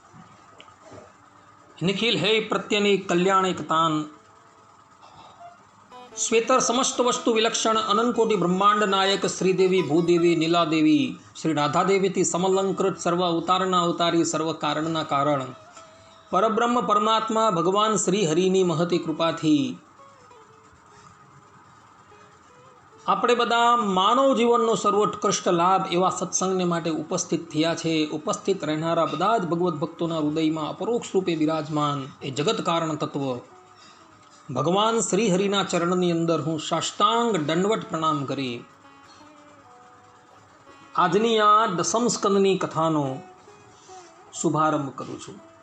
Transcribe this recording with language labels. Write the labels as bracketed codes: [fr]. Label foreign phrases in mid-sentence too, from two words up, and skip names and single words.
[gu] નિખિલ હૈ પ્રત્યનિ કલ્યાણિકતાન શ્વેતર સમસ્ત વસ્તુ વિલક્ષણ અનંતકોટિ બ્રહ્માંડ નાયક શ્રીદેવી ભૂદેવી નીલાદેવી શ્રી રાધાદેવી થી સમલંકૃત સર્વ અવતારના અવતારી સર્વ કારણના કારણ પરબ્રહ્મ પરમાત્મા ભગવાન શ્રી હરિની મહતી કૃપા થી આપણે બધા માનવ જીવનનો સર્વોત્કૃષ્ટ લાભ એવા સત્સંગને માટે ઉપસ્થિત થયા છે। ઉપસ્થિત રહેનારા બધા જ ભગવદ્ ભક્તોના હૃદયમાં અપરોક્ષ રૂપે બિરાજમાન એ જગત કારણ તત્વ ભગવાન શ્રી હરિના ચરણની અંદર હું સાષ્ટાંગ દંડવત પ્રણામ કરી આજની આ દસમ સ્કંદની કથાનો શુભારંભ કરું છું।